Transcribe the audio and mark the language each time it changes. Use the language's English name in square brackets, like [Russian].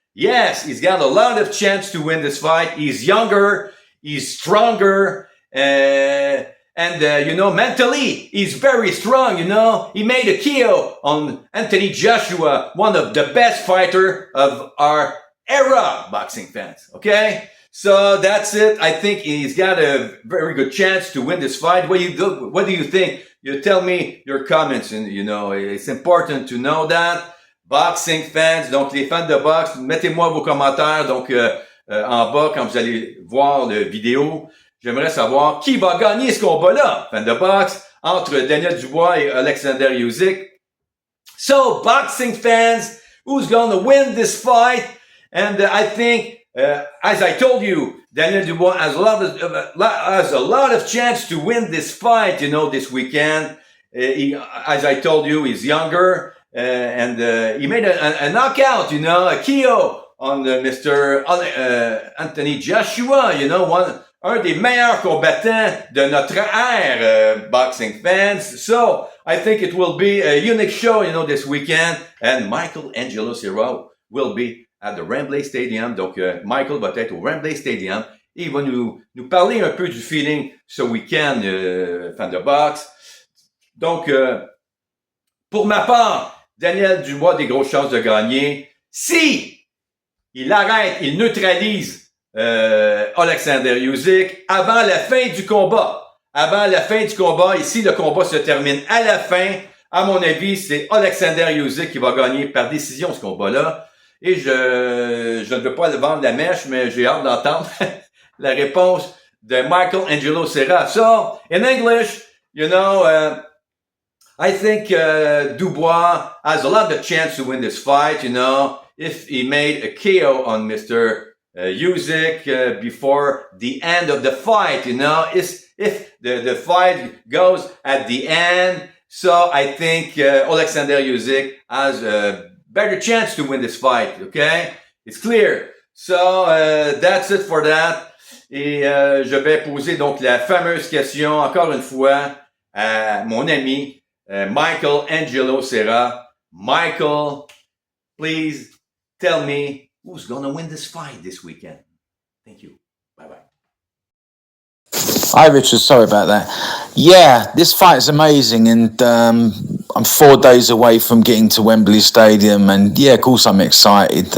[English] Yes, he's got a lot of chance to win this fight. He's younger, he's stronger, and mentally, he's very strong, He made a KO on Anthony Joshua, one of the best fighters of our era, boxing fans, okay? So that's it. I think he's got a very good chance to win this fight. What do you think? You tell me your comments, and it's important to know that. Boxing fans, [French] donc les fans de boxe, mettez-moi vos commentaires donc en bas quand vous allez voir la vidéo. J'aimerais savoir qui va gagner ce combat-là, fan de boxe, entre Daniel Dubois et Alexander Usyk. [English] So, boxing fans, who's gonna win this fight? And I think, as I told you, Daniel Dubois has a lot of chance to win this fight, this weekend. As I told you, he's younger, and he made a knockout, a KO on Mr. [French] Anthony Joshua, un des meilleurs combattants de notre ère, [English] boxing fans. So I think it will be a unique show, this weekend, and Michael Angelo Serra will be at the Wembley Stadium. [French] Donc, Michael va être au Wembley Stadium et il va nous parler un peu du feeling ce week-end, fan de boxe. Donc, pour ma part, Daniel Dubois a des grosses chances de gagner. Si il neutralise Alexander Usyk avant la fin du combat. Avant la fin du combat, et si le combat se termine à la fin, à mon avis, c'est Alexander Usyk qui va gagner par décision ce combat-là. Et je ne veux pas le vendre la mèche, mais j'ai hâte d'entendre la réponse de Michael Angelo Serra. [English] So, in English, I think Dubois has a lot of chance to win this fight, if he made a KO on Mr. Usyk before the end of the fight, if the fight goes at the end. So I think Alexander Usyk has a better chance to win this fight, okay? It's clear. So, that's it for that. [French] Et je vais poser donc la fameuse question, encore une fois, à mon ami Michael Angelo Serra. [English] Michael, please tell me who's gonna win this fight this weekend. Thank you. Bye-bye. Hi, Richard. Sorry about that. Yeah, this fight is amazing, and I'm 4 days away from getting to Wembley Stadium, and yeah, of course I'm excited.